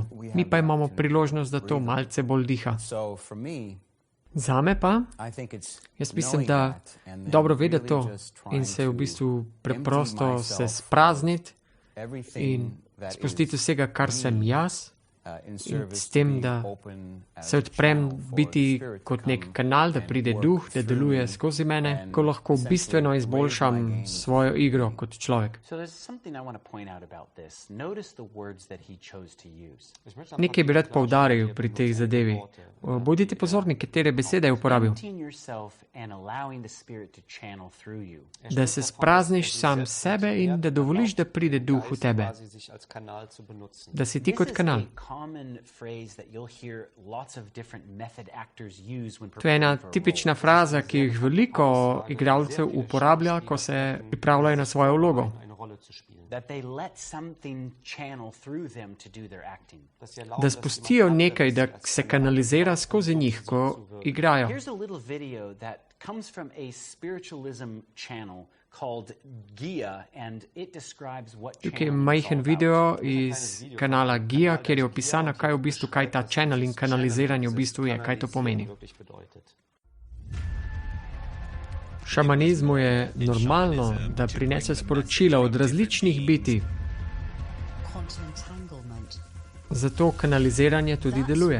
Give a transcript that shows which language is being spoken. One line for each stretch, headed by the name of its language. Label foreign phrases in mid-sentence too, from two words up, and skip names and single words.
Slovenian: Mi pa imamo priložnost, da to malce bolj diha. Zame pa, jaz mislim, da dobro vedeti to in se v bistvu preprosto se sprazniti in spustiti vsega, kar sem jaz, in s tem, da se odprem biti kot nek kanal, da pride duh, da deluje skozi mene, ko lahko bistveno izboljšam svojo igro kot človek.
English: So there's something I want to point out about this. Notice the words that he chose to use.
Slovenian: Nekaj bi rad poudaril pri tej zadevi. Bodite pozorni, katere besede je uporabil.
English: Emptying yourself and allowing the Spirit to channel through you.
Slovenian: Da se sprazniš sam sebe in da dovoliš, da pride duh v tebe. Da si ti kot kanal.
English: Common phrase that you'll hear lots of different method actors use when
Slovenian: To je ena
English: preparing for a
Slovenian: tipična fraza, ki jih veliko igralcev uporablja, ko se pripravljajo na svojo vlogo.
English: that they let something channel through them to do their acting.
Slovenian: Da spustijo nekaj, da se kanalizira skozi njih, ko igrajo.
English: Here's a little video that comes from a spiritualism channel called Gia, and it describes what
Slovenian: Tukaj je
English: channeling is
Slovenian: majhen
English: all
Slovenian: video
English: about.
Slovenian: iz kanala Gia, kjer je opisano, kaj v bistvu, kaj ta channel in kanaliziranje v bistvu je, kaj to pomeni. V šamanizmu je normalno, da prinese sporočila od različnih bitij, zato kanaliziranje tudi deluje.